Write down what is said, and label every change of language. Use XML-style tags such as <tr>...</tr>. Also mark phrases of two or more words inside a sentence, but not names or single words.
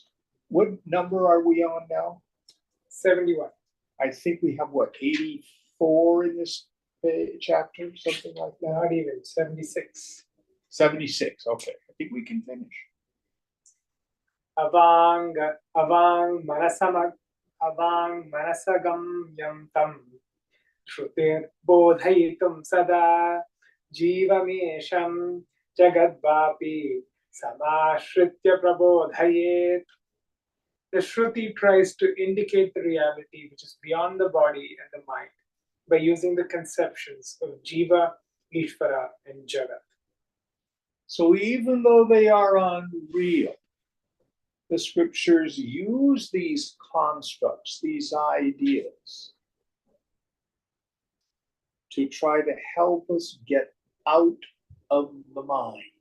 <en>What number are we on now? 71. I think we have what, 84 in this chapter, something like that? Not even 76. 76, okay. I think we can finish.</en> <sa>Avang manasagam yam tam shrutir bodhayitum sada jivamesham jagadvapi samashritya prabodhayet.</sa> <en>The Shruti tries to indicate the reality which is beyond the body and the mind by using the conceptions of Jiva, Ishvara, and Jagat. So even though they are unreal, the scriptures use these constructs, these ideas, to try to help us get out of the mind.</en>